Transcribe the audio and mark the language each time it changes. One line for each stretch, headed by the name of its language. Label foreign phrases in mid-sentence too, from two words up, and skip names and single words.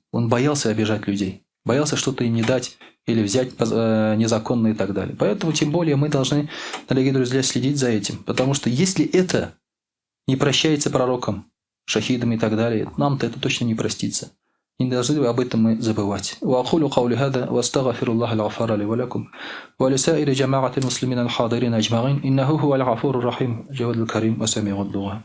Russian: Он боялся обижать людей. Боялся что-то им не дать или взять незаконно и так далее. Поэтому тем более мы должны, дорогие друзья, следить за этим. Потому что если это не прощается пророкам, шахидам и так далее, нам-то это точно не простится. Не должны об этом мы забывать.
Arabic: وأقول قولي هذا وأستغفر الله الغفار لي ولكم ولسائر جماعة المسلمين الحاضرين أجمعين إنه هو الغفور الرحيم الجواد الكريم وسميع الدعاء.